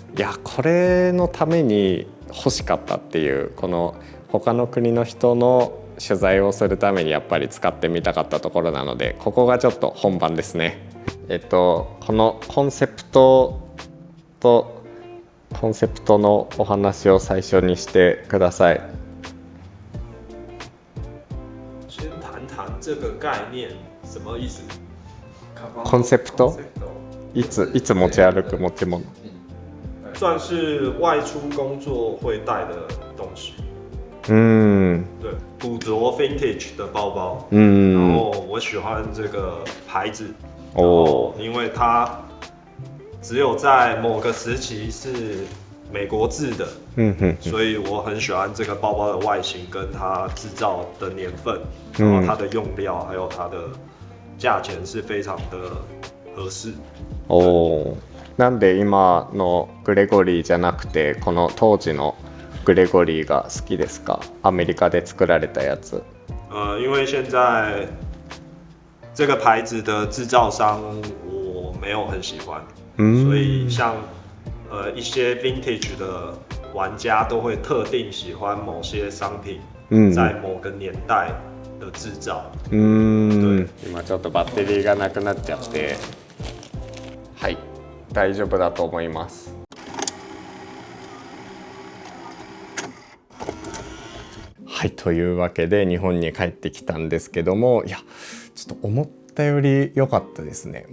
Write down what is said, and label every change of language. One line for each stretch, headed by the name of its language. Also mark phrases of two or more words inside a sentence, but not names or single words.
Japanese: いや、これのために欲しかったっていう、この他の国の人の取材をするためにやっぱり使ってみたかったところなので、ここがちょっと本番ですね。このコンセプトのお話を最初にしてください。
Chinese: 先谈谈这个概念什么意思？
Japanese: コンセプト？いつ持ち歩く持ち物？
Chinese: 算是外出工作会带的东西。对，古着 vintage 的包包。然后我喜欢这个牌子。因为它只有在某个时期是美国制的。所以我很喜欢这个包包的外形跟它制造的年份，然后它的用料还有它的价钱是非常的合适。
Japanese: なんで今のグレゴリーじゃなくてこの当時のグレゴリーが好きですか？アメリカで作られたやつ。
Chinese: 因为现在这个牌子的制造商我没有很喜欢，所以像一些 vintage 的玩家都会特定喜欢某些商品在某个年代的制造。
Japanese: 今ちょっとバッテリーがなくなっちゃって、はい、大丈夫だと思います。はい、というわけで日本に帰ってきたんですけども、いやちょっと思ったより良かったですね。